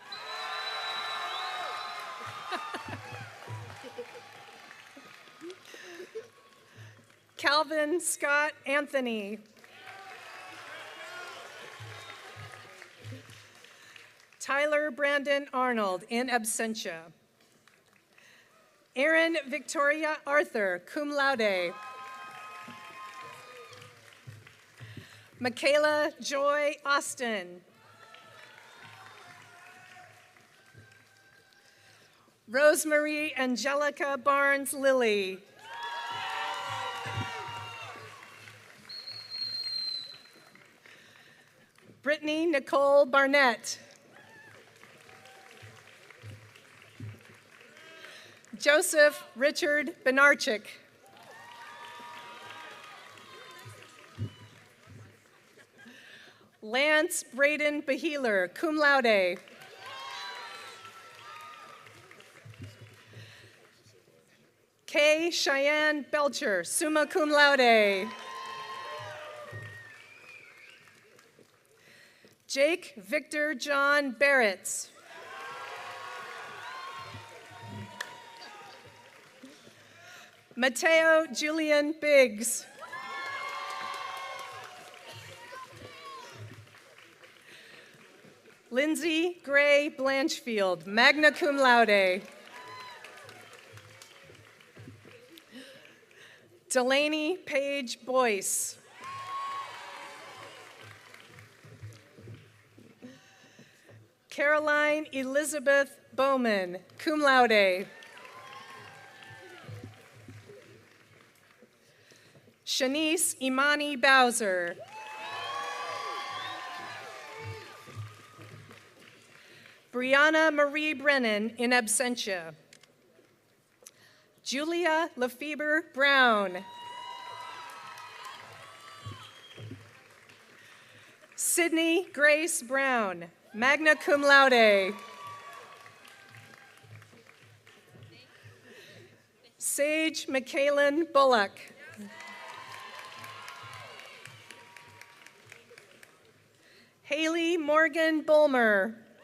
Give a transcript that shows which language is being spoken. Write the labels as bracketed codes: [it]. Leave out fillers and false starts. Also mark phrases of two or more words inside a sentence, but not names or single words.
[en] Calvin Scott Anthony. Tyler Brandon Arnold, [la] in absentia. [en] Erin Victoria Arthur, [la] cum laude. [en] Michaela Joy Austin. Rosemarie Angelica Barnes Lilly. Brittany Nicole Barnett. Joseph Richard Benarchik. Lance Braden Beheeler, [la] cum laude. [en] Kay Cheyenne Belcher, [la] summa cum laude. [en] Jake Victor John Barretts. Mateo Julian Biggs. Lindsay Gray Blanchfield, [la] magna cum laude. [en] Delaney Page Boyce. Caroline Elizabeth Bowman, [la] cum laude. [en] Shanice Imani Bowser. Brianna Marie Brennan, [la] in absentia. [en] Julia Lefebvre Brown. Sydney Grace Brown, [la] magna cum laude. [en] Sage McKaylin Bullock. Haley Morgan Bulmer.